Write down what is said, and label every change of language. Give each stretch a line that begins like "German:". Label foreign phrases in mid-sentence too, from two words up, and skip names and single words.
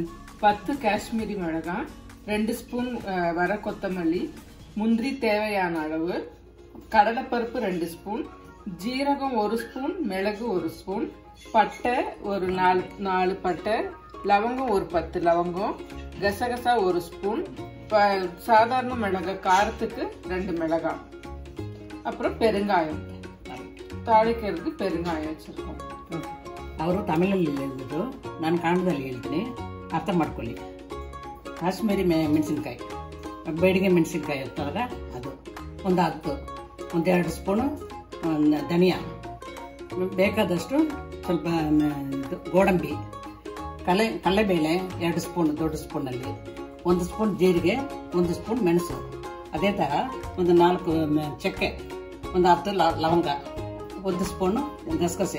Tamil: 10 காஷ்மீரி மிளகாய், 2 ஸ்பூன் வர கொத்தமல்லி, முந்திரி தேவையான அளவு, கடலைப்பருப்பு 2 ஸ்பூன், ஜீரகம் 1 ஸ்பூன், மிளகு 1 ஸ்பூன், பட்டை ஒரு 4 பட்டை, லவங்கம் ஒரு 10 லவங்கம், கசகசா 1 ஸ்பூன், சாதாரண மிளகாய் காரத்துக்கு 2 மிளகாய், அப்புறம் பெருங்காயம், தாளிக்கிறதுக்கு பெருங்காயம் வச்சிருக்கோம்.
Kannada: ಅವರು ತಮಿಳಲ್ಲಿ ಹೇಳಿದ್ರು, ನಾನು ಕನ್ನಡದಲ್ಲಿ ಹೇಳ್ತೀನಿ, ಅರ್ಥ ಮಾಡ್ಕೊಳ್ಳಿ. ಕಾಶ್ಮೀರಿ ಮೆಣಸಿನ್ಕಾಯಿ, ಬೇಡಿಗೆ ಮೆಣಸಿನ್ಕಾಯಿ ಇರ್ತಾರಲ್ಲ ಅದು ಒಂದು 10, 1-2 ಸ್ಪೂನು ಧನಿಯಾ, ಬೇಕಾದಷ್ಟು ಸ್ವಲ್ಪ ಗೋಡಂಬಿ, ಕಡಲೆಬೇಳೆ 2 ಸ್ಪೂನ್ ದೊಡ್ಡ ಸ್ಪೂನಲ್ಲಿ, 1 ಸ್ಪೂನ್ ಜೀರಿಗೆ, 1 ಸ್ಪೂನ್ ಮೆಣಸು, ಅದೇ ಥರ ಒಂದು 4 ಚಕ್ಕೆ, ಒಂದು 10 ಲವಂಗ, 1 ಸ್ಪೂನು ಗಸಗಸೆ.